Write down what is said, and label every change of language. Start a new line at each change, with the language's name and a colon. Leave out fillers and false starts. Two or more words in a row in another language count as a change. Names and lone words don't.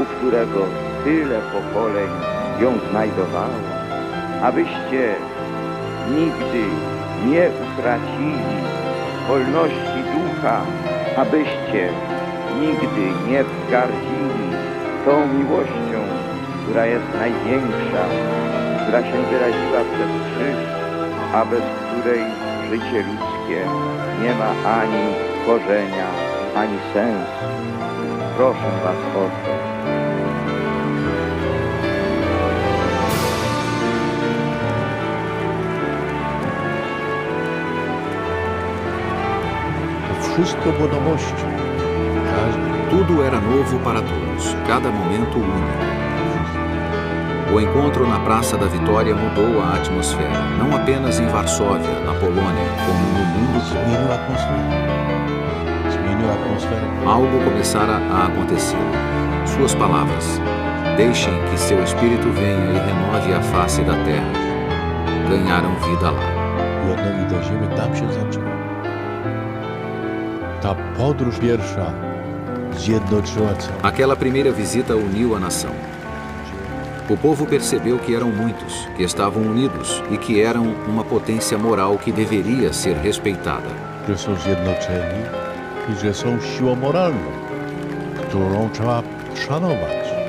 Polish: którego tyle pokoleń ją znajdowało, abyście nigdy nie utracili wolności ducha, abyście nigdy nie wzgardzili tą miłością, która jest największa, która się wyraziła przez krzyż, a bez której życie ludzkie nie ma ani korzenia, ani sensu. Proszę was o to. Wszystko było nowością.
Portuguese: Tudo era novo para todos, cada momento único. O encontro na Praça da Vitória mudou a atmosfera, não apenas em Varsóvia, na Polônia, como no mundo todo. Algo começara a acontecer. Suas palavras: deixem que seu espírito venha e renove a face da terra, ganharam vida lá.
Polish: Ta podróż pierwsza zjednoczyła całą.
Portuguese: Aquela primeira visita uniu a nação. O povo percebeu que eram muitos, que estavam unidos e que eram uma potência moral que deveria ser respeitada.
Polish: Że są zjednoczeni i że są siłą moralną, którą trzeba szanować.